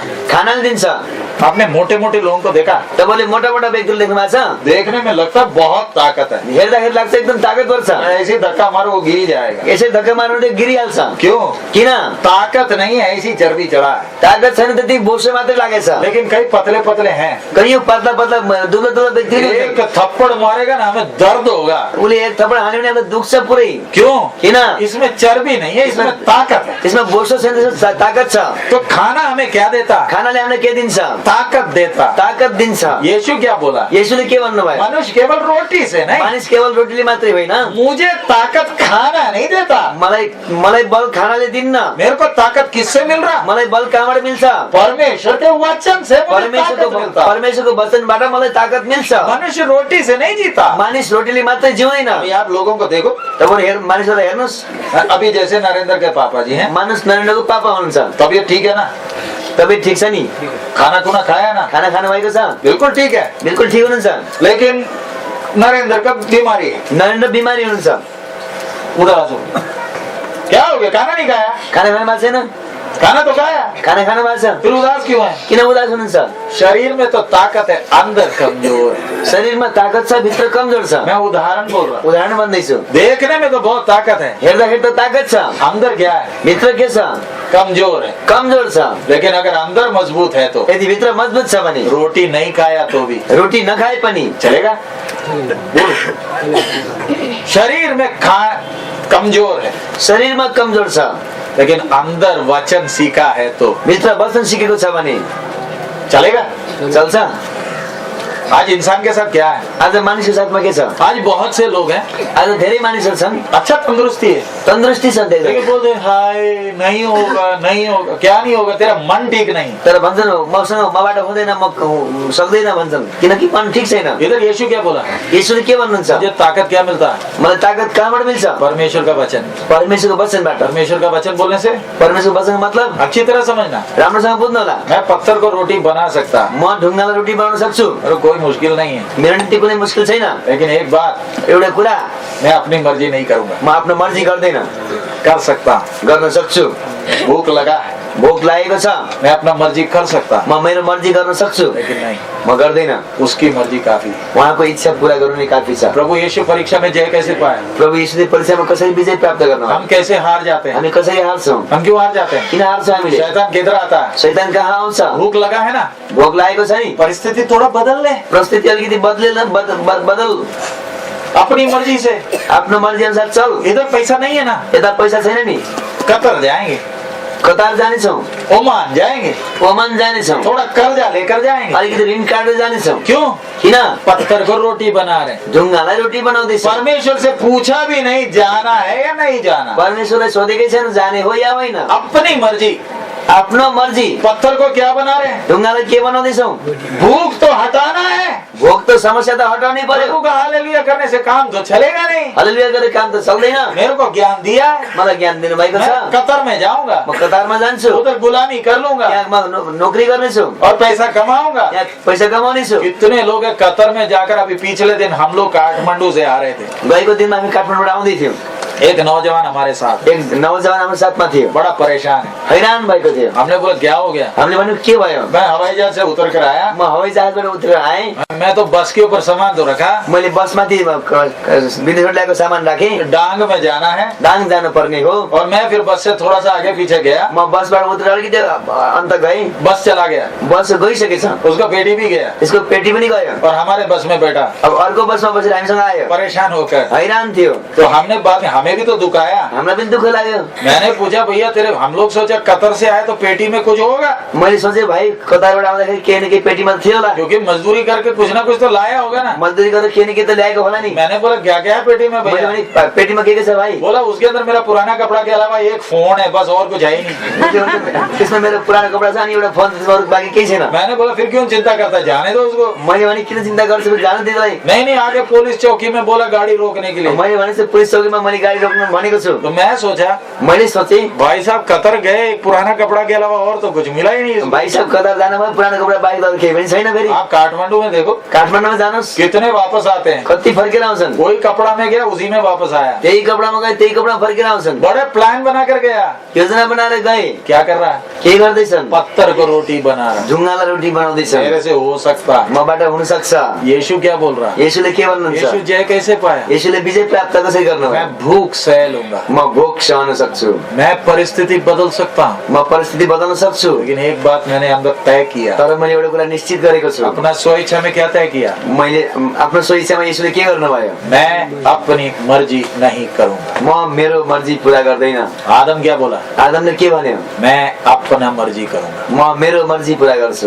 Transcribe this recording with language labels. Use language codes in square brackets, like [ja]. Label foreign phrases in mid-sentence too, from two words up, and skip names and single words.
[ne] खानाले दिन्छ। [hi] आपने मोटे मोटे लोगों को देखा? [ne] तपाईँले मोटा मोटा व्यक्तिले देख्नु भएको छ? [hi] देखने में लगता है बहुत ताकत है, [ne] हेर्दाखेरि लाग्छ एकदम ताकतवर छ। [hi] ऐसे धक्का मारो वो गिर ही जाएगा। [ne] यसै धक्का मार्नु त गिरिहाल्छ। [hi] क्यों? [ne] किन? [hi] ताकत नहीं है, ऐसी चर्बी चढ़ा है। [ne] ताकत छैन त्यति बोसो मात्रै लागेछ। [hi] लेकिन कई पतले पतले हैं, [ne] कहियो पतला पतला दुब्ला दुब्ला व्यक्ति [hi] एक थप्पड़ मारेगा ना हमें दर्द होगा। [ne] उसले एक थप्पड हान्यो भने हामीलाई दुख्छ पुरै। [hi] क्यों? [ne] किन? [hi] इसमें चर्बी नहीं है, इसमें ताकत है। [ne] त्यसमा बोसो छैन, त्यसमा ताकत छ। [hi] तो खाना हमें क्या देता? [ne] खानाले हामीलाई के दिन्छ? [hi] ताकत देता। [ne] ताकत दिन्छ। [hi] यीशु क्या बोला? [ne] येशूले के भन्नुभयो? [hi] मनुष्य केवल रोटी से नहीं, [ne] मानिस केवल रोटीले मात्रै होइन, [hi] मुझे ताकत खाना नहीं देता। [ne] मलाई बल खानाले दिन्न। [hi] मेरे को ताकत किससे मिल रहा? [ne] मलाई बल कहाँबाट मिल्छ? [hi] परमेश्वर के वचन से मुझे ताकत मिलता। [ne] परमेश्वरको वचनबाट मलाई ताकत मिल्छ। [hi] मनुष्य रोटी से नहीं जीता। [ne] मानिस रोटीले मात्रै जिउँदैन। [hi] अभी आप लोगों को देखो, [ne] तपाईहरु मानिसहरुलाई हेर्नुस्, [hi] अभी जैसे नरेंद्र के पापा जी हैं, [ne] मानिस नरेन्द्रको पापा हुनुहुन्छ। [hi] तबियत ठीक है ना? [ne] तबियत ठिक छ नि? [hi] खाना खुना खाया ना? [ne] खाना खानु भएको छ? [hi] बिल्कुल ठीक है, [ne] बिल्कुल ठिक हुनुहुन्छ। [hi] लेकिन नरेंद्र का बीमारी है। [ne] नरेन्द्र बिमारी हुनुहुन्छ। [hi] उधर आ जाओ। क्या हो गया? खाना नहीं खाया? [ne] खाना खानु भएको छैन? [hi] खाना तो खाया, [ne] खाना खानु भएको छ? [hi] फिर उदास क्यों है? [ne] किन उदास हुनुहुन्छ? [hi] शरीर में तो ताकत है, अंदर कमजोर है। [ne] शरीरमा ताकत छ, भित्र कमजोर छ। [hi] मैं उदाहरण बोल रहा हूँ। [ne] उदाहरण भन्दैछु। [hi] देखने में तो बहुत ताकत है, [ne] हेर्दाखेरि त ताकत छ, [hi] अंदर क्या है? [ne] भित्र के छ? [hi] कमजोर है। [ne] कमजोर छ। [hi] लेकिन अगर अंदर मजबूत है तो [ne] यदि भित्र मजबुत छ भने [hi] रोटी नहीं खाया तो भी [ne] रोटी नखाए पनि [hi] चलेगा। शरीर में कमजोर है, [ne] शरीरमा कमजोर छ, [hi] लेकिन अंदर वचन सीखा है तो [ne] भित्र वचन सिकेको छ भने [hi] चलेगा। [ne] चल्छ। [hi] आज इंसान के साथ क्या है? [ne] आज मानिसको साथमा के छ? [hi] आज बहुत से लोग हैं, [ne] आज धेरै मानिसहरू छन्, [hi] अच्छा तंदुरुस्ती है, [ne] तन्दुरुस्ती छन् धेरै, [hi] लेकिन बोलते हैं, हाय नहीं होगा, नहीं होगा। क्या नहीं होगा? तेरा मन ठीक नहीं। [ne] तर भन्छन् मसँग मबाट हुँदैन, म सक्दैन भन्छन्, किनकि मन ठिक छैन। [hi] इधर यीशु क्या बोला? [ne] येशूले के भन्नुहुन्छ? [hi] मुझे ताकत क्या मिलता है? [ne] मलाई ताकत कहाँबाट मिल्छ? [hi] परमेश्वर का वचन। [ne] परमेश्वरको वचनबाट। [hi] परमेश्वर का वचन बोलने से [ne] परमेश्वरको वचनको मतलब [hi] अच्छी तरह समझना। [ne] राम्रोसँग बुझ्नु होला। [hi] मैं पत्थर को रोटी बना सकता, [ne] म ढुङ्गालाई रोटी बनाउन सक्छु, [hi] और कोई मुश्किल नहीं है। [ne] मेरो निम्ति कुनै मुस्किल छैन। [hi] लेकिन एक बात, [ne] एउटा कुरा, [hi] मैं अपनी मर्जी नहीं करूंगा। [ne] म आफ्नो मर्जी गर्दैन, [hi] कर सकता, [ne] गर्न सक्छु। [hi] भूख लगा है, [ne] भोक लागेको छ, [hi] मैं अपना मर्जी कर सकता, [ne] म मेरो मर्जी गर्न सक्छु, [hi] लेकिन नहीं, [ne] म गर्दैन। [hi] उसकी मर्जी काफी। [ne] उहाँको इच्छा पूरा गर्नु नै काफी छ। [hi] प्रभु यीशु परीक्षा में जय कैसे पाए? [ne] प्रभु यीशुले परीक्षामा कसरी विजय प्राप्त गर्न? [hi] हम कैसे हार जाते हैं? [ne] हामी कसरी हार्छौँ? [hi] हम क्यों हार जाते हैं? [ne] किन हार्छौँ हामीले? [hi] शैतान किधर आता है? [ne] शैतान कहाँ आउँछ? [hi] भूख लगा है ना, [ne] भोक लागेको छ नि, [hi] परिस्थिति थोड़ा बदल ले, [ne] परिस्थिति अलिकति बदल, [hi] अपनी मर्जी से। [ne] आफ्नो मर्जी अनुसार चल। [hi] इधर पैसा नहीं है ना, [ne] यता पैसा छैन नि, [hi] कतर जाएंगे, [ne] कतार जानेछौँ, [hi] ओमान जाएंगे, [ne] ओमान जानेछौँ, [hi] थोड़ा कर्जा लेकर जाएंगे। [ne] अलिकति ऋण काटेर जानेछौँ। [hi] क्यों? [ne] किन? [hi] पत्थर को रोटी बना रहे। [ne] ढुङ्गालाई रोटी बनाउँदैछ। [hi] परमेश्वर से पूछा भी नहीं जाना है या नहीं जाना, [ne] परमेश्वरलाई सोधेकै छैन जाने हो या होइन, [hi] अपनी मर्जी। [ne] आफ्नो मर्जी। [hi] पत्थर को क्या बना रहे हैं? [ne] ढुङ्गालाई के बनाउँदैछौ? [hi] भूख तो हटाना है। [ne] भोक त समस्या त हटाउनै पर्यो। [hi] प्रभु का हालेलुया करने से काम तो चलेगा नहीं। [ne] हालेलुया गरेर काम त चल्दैन। [hi] मेरे को ज्ञान दिया है, [ne] मलाई ज्ञान दिनु भएको छ। [hi] मैं कतर में जाऊंगा, [ne] म कतारमा जान्छु, [hi] उधर गुलामी कर लूंगा, [ne] यहाँ म नोकरी गर्नेछु, [hi] और पैसा कमाऊंगा। [ne] यहाँ पैसा कमाउनेछु। [hi] कितने लोग हैं कतर में जाकर, अभी पिछले दिन हम लोग काठमांडू से आ रहे थे, [ne] गएको दिनमा हामी काठमाडौँबाट आउँदै थियौँ, [hi] एक नौजवान हमारे साथ, [ne] एक नौजवान हाम्रो साथमा थियो, [hi] बड़ा परेशान है। [ne] हैरान भएको थियो। [hi] हमने बोला क्या हो गया? [ne] हामीले भन्यो के भयो? [hi] मैं हवाई जहाज से उतर कर आया, [ne] म हवाई जहाजबाट उत्रेर आएँ, [hi] मैं तो बस के ऊपर सामान तो रखा, [ne] मैले बसमाथि विदेशबाट ल्याएको सामान राखेँ, [hi] डांग में जाना है, [ne] दाङ जानु पर्ने हो, [hi] और मैं फिर बस से थोड़ा सा आगे पीछे गया, [ne] म बसबाट उत्रेर अलिकति अन्त गएँ, [hi] बस चला गया, [ne] बस गइसकेछ, [hi] उसका बेटी भी गया, [ne] यसको पेटी पनि गयो, [hi] और हमारे बस में बैठा, [ne] अब अर्को बसमा बसेर हामीसँग आयो, [hi] परेशान होकर। [ne] हैरान थियो। [hi] तो हमने बाद में, हमें भी तो दुख आया, [ne] हामीलाई पनि दुःख लाग्यो। [hi] मैंने पूछा भैया तेरे, हम लोग सोचा कतर से आए तो पेटी में कुछ होगा, [ne] मैले सोचेँ भाइ कतारबाट आउँदाखेरि केही न केही पेटीमा थियो होला, [hi] क्योंकि मजदूरी करके कुछ ना कुछ तो लाया होगा ना। [ne] मजदुरी गरेर केही न केही त ल्याएको होला नि। [hi] मैंने बोला क्या क्या है पेटी में [ne] मैले [hi] भैया? [ne] भने पेटीमा के छ भाइ? [hi] बोला उसके अंदर मेरा पुराना कपड़ा के अलावा एक फोन है, बस और कुछ है ही नहीं। [ne] त्यसमा मेरो पुरानो कपडा छ अनि एउटा फोन छ, अरू बाँकी केही छैन। [hi] मैंने बोला फिर क्यों चिंता करता है, जाने दो उसको। [ne] मैले भने किन चिन्ता गर्छु, जानु दे त्यसलाई। [hi] नहीं आगे पुलिस चौकी में बोला गाड़ी रोकने के लिए। [ne] मैले भने पुलिस चौकीमा मैले गाडी रोक्नु भनेको छु। [hi] तो मैं सोचा [ne] मैले सोचेँ [hi] भाई साहब कतर गए, एक पुराना कपड़ा के अलावा और तो कुछ मिला ही नहीं इसको। [ne] भाइ साहब कतार जानु भयो, पुरानो कपडा बाहेक त केही पनि छैन। फेरि [hi] आप काठमांडू में देखो [ne] काठमाडौँमा जानुहोस्, [hi] कितने वापस आते हैं, [ne] कति फर्केर आउँछन्। [hi] कोई कपड़ा में गया उसी में वापस आया, [ne] त्यही कपडामा गए त्यही कपडा फर्केर आउँछन्। [hi] बड़े प्लान बना कर गया, [ne] योजना बनाएर गए, [hi] क्या कर रहा है? [ne] के गर्दैछन्? [hi] पत्थर को रोटी बना रहा। [ne] ढुङ्गालाई रोटी बनाउँदैछन्। [hi] मेरे से हो सकता, [ne] मबाट हुन सक्छ। [hi] यीशु क्या बोल रहा है? [ne] येशूले के भन्नुहुन्छ? [hi] यीशु जय कैसे पाया? [ne] येशूले विजय प्राप्त कसरी गर्नुभयो? [hi] मैं भूख सह लूंगा, [ne] म भोक सहन सक्छु, [hi] मैं परिस्थिति बदल सकता हूँ, [ne] म परिस्थिति बदल्न सक्छु। [hi] लेकिन एक बात मैंने अंदर तय किया, [ne] तर मैले एउटा कुरा निश्चित गरेको छु। [hi] अपना स्वेच्छा में क्या तय किया? [ne] मैले आफ्नो सोही इच्छामा येशूले के गर्नुभयो? [hi] मैं अपनी मर्जी नहीं करूंगा। [ne] म मेरो मर्जी पूरा गर्दैन। [hi] आदम क्या बोला? [ne] आदमले के भन्यो? [hi] मैं अपना मर्जी करूंगा, [ne] म मेरो मर्जी पूरा गर्छु।